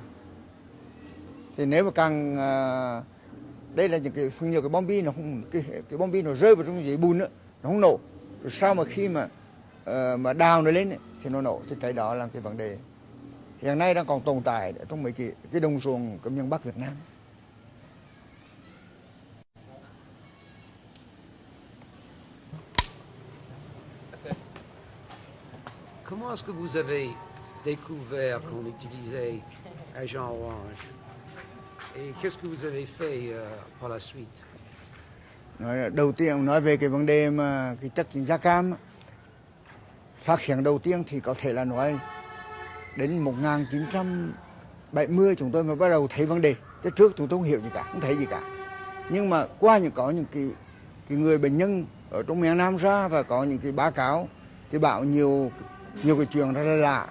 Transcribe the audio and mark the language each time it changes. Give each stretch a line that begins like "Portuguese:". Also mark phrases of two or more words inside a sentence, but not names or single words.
Vietnamese: Thì nếu mà càng đây là những cái nhiều cái bom bi, nó không cái bom bi nó rơi vào trong dưới bùn nữa, nó không nổ. Rồi sau mà khi mà đào nó lên ấy, thì nó nổ. Thì cái đó là cái vấn đề hiện nay đang còn tồn tại trong mấy cái đồng ruộng của miền Bắc Việt Nam.
French: Comment est-ce que vous avez découvert qu'on utilisait
English: agent orange?
French: Et qu'est-ce que vous avez fait par la suite?
Vietnamese: Đầu tiên nói về cái vấn đề mà cái chất da cam, phát hiện đầu tiên thì có thể là nói đến 1970 chúng tôi mới bắt đầu thấy vấn đề. Chứ trước chúng tôi không hiểu gì cả, không thấy gì cả. Nhưng mà qua có những cái người bệnh nhân ở trong miền Nam ra và có những cái báo cáo thì bảo nhiều cái chuyện rất là lạ.